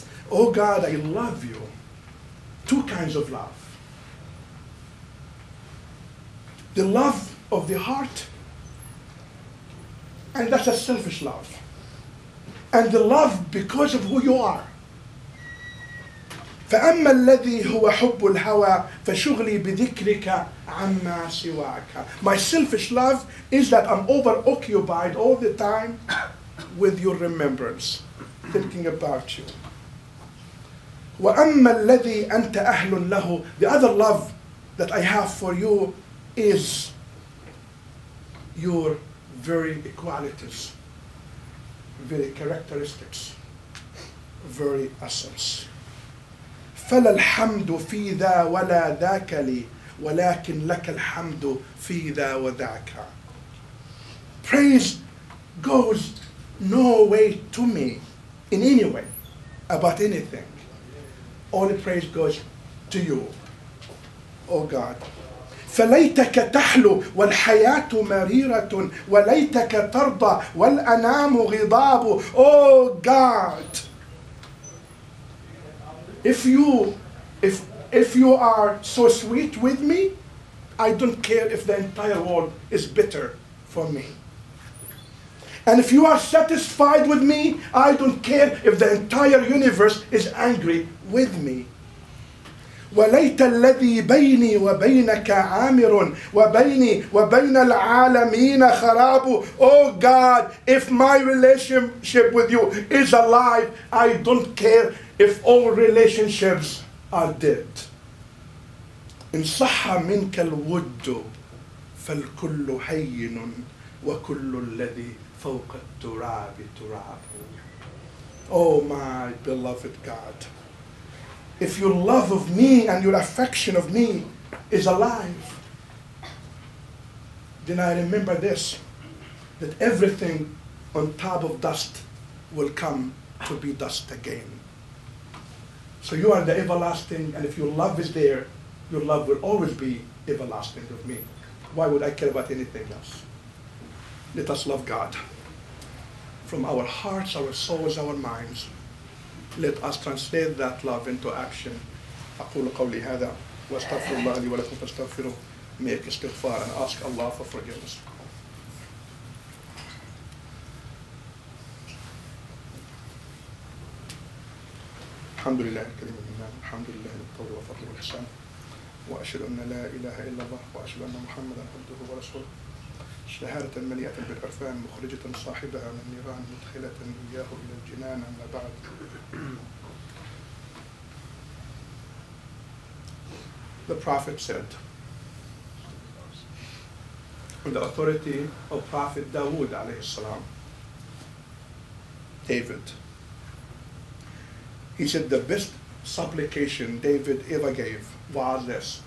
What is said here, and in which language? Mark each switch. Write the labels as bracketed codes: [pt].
[en] Oh God, I love you. Two kinds of love. The love of the heart, and that's a selfish love. And the love because of who you are. [ar] فأما الذي هو حب الهوى فشغلي بذكرك عما سواك. [en] My selfish love is that I'm overoccupied all the time with your remembrance, thinking about you. [ar] وأما الذي أنت أهل له, [en] the other love that I have for you is your very equalities, very characteristics, very essence. [ar] فلا الحمد في ذا ولا ذاك لي ولكن لك الحمد في ذا وذاك. [en] Praise goes no way to me in any way about anything. Only praise goes to you, oh God. [ar] فليتك تحلو والحياة مريرة وليتك ترضى والأنام غضاب. [en] Oh God, if you are so sweet with me, I don't care if the entire world is bitter for me. And if you are satisfied with me, I don't care if the entire universe is angry with me. [ar] وليت الذي بيني وبينك عامر وبيني وبين العالمين خراب. [en] Oh God, if my relationship with you is alive, I don't care if all relationships are dead. [ar] إن صح منك الود فالكل هين وكل الذي فوق التراب تراب. [en] Oh my beloved God, if your love of me and your affection of me is alive, then I remember this, that everything on top of dust will come to be dust again. So you are the everlasting, and if your love is there, your love will always be everlasting with me. Why would I care about anything else? Let us love God from our hearts, our souls, our minds. Let us translate that love into action. [ar] أقول قولي هذا وأستغفر الله لي ولكم فاستغفروه. [en] Make istighfar and ask Allah for forgiveness. [ar] الحمد لله الكريم المنان، الحمد لله بالطول والفضل والإحسان، وأشهد أن لا إله إلا الله وأشهد أن محمدا عبده ورسوله. شهادة مليئة بالعرفان مخرجة صاحبها من النيران مدخلة إياه إلى الجنان. أما بعد، [en] The Prophet said, on the authority of Prophet Dawood alayhi salam, David, he said the best supplication David ever gave was this.